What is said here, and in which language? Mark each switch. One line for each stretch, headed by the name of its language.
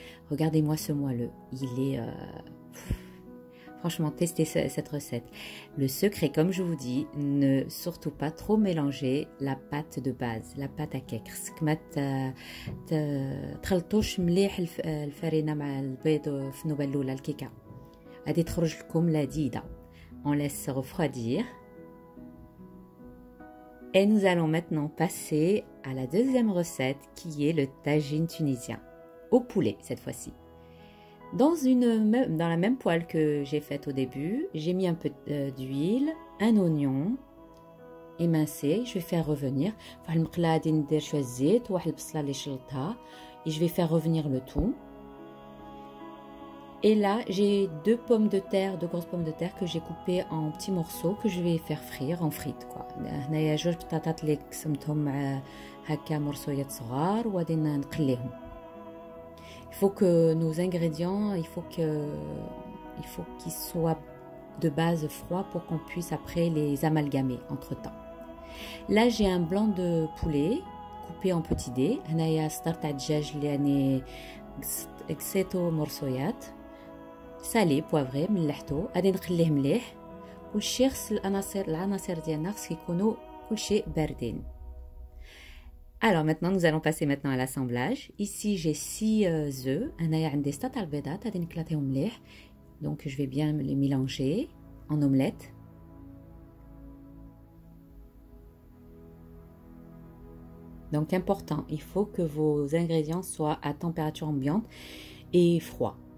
French: Regardez-moi ce moelleux. Il est... Franchement, testez cette recette. Le secret, comme je vous dis, ne surtout pas trop mélanger la pâte de base, la pâte à cake.
Arabic: ما تخلطوش مليح الفرينة مع البيض في النوبة الأولى الكيكة. غادي تخرج لكم لذيذة.
French: On laisse refroidir. Et nous allons maintenant passer à la deuxième recette qui est le tagine tunisien. Au poulet cette fois-ci. Dans la même poêle que j'ai faite au début, j'ai mis un peu d'huile, un oignon émincé. Je vais faire revenir. Et je vais faire revenir le tout. Et là, j'ai deux pommes de terre, deux grosses pommes de terre que j'ai coupées en petits morceaux que je vais faire frire en frites quoi.
Arabic: هنايا جوج بطاطات اللي قسمتهم هكا مرصويات صغار وغادي نقليهم.
French: Il faut que nos ingrédients, il faut qu'ils soient de base froids pour qu'on puisse après les amalgamer entre temps. Là, j'ai un blanc de poulet coupé en petits dés.
Arabic: هنايا صدر تاع الدجاج اللي راني قصيتو مرصويات. سالي بوافغي ملحتو غادي نقليه مليح كلشي خص العناصر ديالنا خص يكونوا كلشي باردين.
French: Alors maintenant, nous allons passer maintenant à l'assemblage. Ici, j'ai 6 œufs.
Arabic: أنايا عندي 6 تاع البيضات غادي نكلاتيهم مليح.
French: Donc je vais bien les mélanger en omelette. Donc important, il faut que vos ingrédients soient à température ambiante et froid.